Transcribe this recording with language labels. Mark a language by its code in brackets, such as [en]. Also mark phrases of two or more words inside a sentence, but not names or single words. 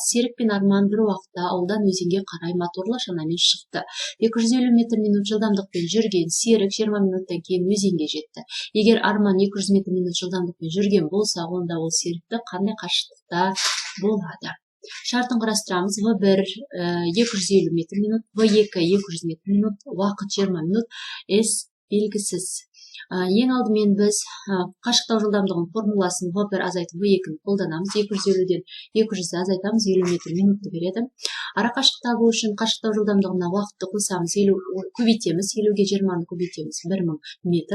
[kk] Серік пен Арман бір уақытта ауылдан өзенге қарай моторлы шанамен шықты. 250 метр минут жылдамдықпен жүрген Серік 20 минуттан кейін өзенге жетті. Егер Арман 200 метр минут жылдамдықпен жүрген болса, онда ол Серікті қандай қашықтықта болады? Шартын құрастырамыз. В1 250 метр минут, В2 200 метр минут, уақыт 20 минут, S белгісіз. Ең алдымен біз қашықтау жылдамдығын формуласын В1 азайту В2-ні қолданамыз. 250-ден 200-ді азайтамыз, 50 метр минутты береді. Ара қашықтау үшін қашықтау жылдамдығына уақытты қосамыз, көбейтеміз, 50-ге 20-ны көбейтеміз, 1000 метр.